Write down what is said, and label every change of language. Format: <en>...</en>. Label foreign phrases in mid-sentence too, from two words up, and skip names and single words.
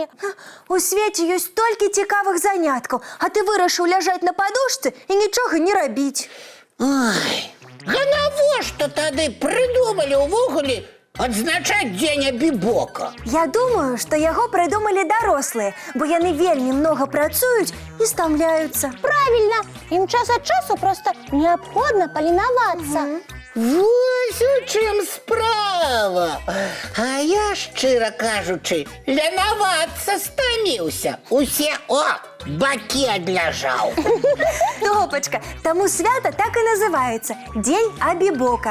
<be>У свеце ёсць столькі цікавых заняткаў, а ты вырашыў ляжаць на падушцы і нічога не рабіць. Ой, а навошта тады прыдумалі ўвогуле адзначаць Дзень Бібока? Я думаю, што яго прыдумалі дарослыя, бо яны вельмі многа працуюць і стамляюцца.</be> <ru>Правильно, им час от часу просто необходимо полиноваться.</ru> <be>Вось у чым справа. А я, шчыра кажучы, ленавацца стаміўся. Усе, бакі адляжаў. Топачка, таму свята так і называецца Дзень Абібока.</be>